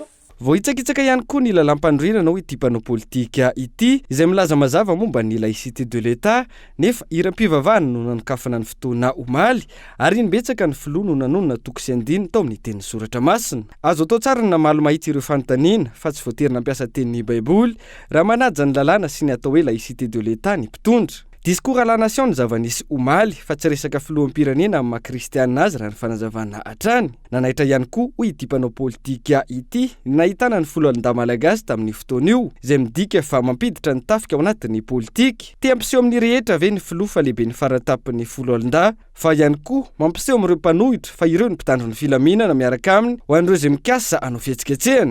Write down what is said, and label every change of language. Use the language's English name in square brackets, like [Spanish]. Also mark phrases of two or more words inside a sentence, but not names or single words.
[Malagasy] Vao hitsakitsaka ihany koa ny lalam-pandroirana hoe ity mpanao politika ity izay milaza mazava momba ny [French] laïcité de l'État [Malagasy] nefa iram-pivavahana no nanokafana ny fotoana omaly ary nibetsaka ny filoha no nanonona toko sy andiny tao amin'ny teny soratra masina. Azo atao tsara ny namaly mahitsy ireo fanontaniana fa tsy voatery nampiasa tenin'ny baiboly raha manaja ny lalàna sy ny atao hoe [French] laïcité de l'État [Malagasy] ny mpitondra. [French] Discours à la nation [Malagasy] ny zava-nisy omaly fa tsy resaka filoham-pirenena amin'ny maha-kristianina azy raha ny fanazavana hatrany. Nanaitra ihany koa hoe ity mpanao politika ity nahitana ny foloalinda malagasy tamin'ny fotoana io izay midika fa mampiditra ny tafika ao anatin'ny politika. Te ampiseho amin'ny rehetra ve ny filoha fa lehibe ny faratapin'ny foloalinda fa ihany koa mampiseho amin'ireo mpanohitra fa ireo ny mpitandro ny filaminana miaraka aminy ho an'ireo izay mikasa hanao fihetsiketsehana.